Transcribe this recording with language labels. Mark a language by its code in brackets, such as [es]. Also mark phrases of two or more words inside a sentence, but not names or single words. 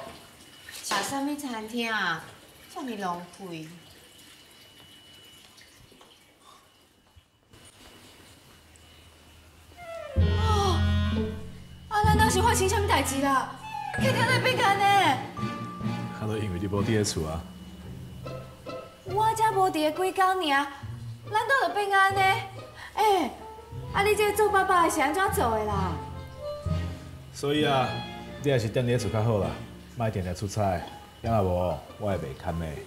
[nan] 食啥物餐厅啊？这么浪费。啊，咱当时发生啥物代志啦？客厅在变安呢？啊，都因为你无伫咧厝啊。我才无伫咧几工尔，咱倒就变安呢？啊，你这个做爸爸的是安怎做的啦？所以啊，你还是踮咧厝较好啦，莫定定出差，要若无我会袂堪的。